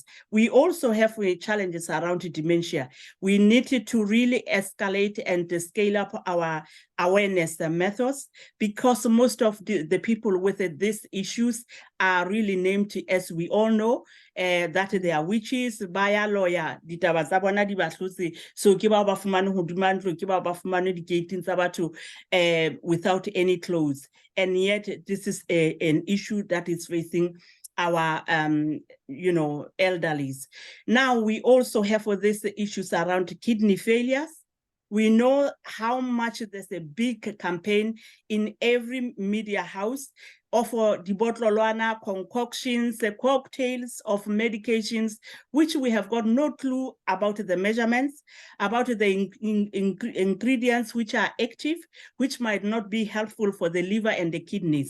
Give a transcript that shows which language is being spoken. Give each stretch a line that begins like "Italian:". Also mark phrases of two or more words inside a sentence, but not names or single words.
English: We also have challenges around dementia. We need to really escalate and scale up our awareness methods, because most of the people with these issues are really named, as we all know, that they are witches, baya lawyer,
Southern Sotho: ditaba tsa bona di ba hlotse, so ke ba ba fumane hoduma ntlo, ke ba ba fumane di-gating tsa batho
English: without any clothes. And yet this is an issue that is facing our elderlies. Now we also have these issues around kidney failures. We know how much there's a big campaign in every media house of dibotlolwana concoctions, cocktails of medications, which we have got no clue about the measurements, about the ingredients which are active, which might not be helpful for the liver and the kidneys.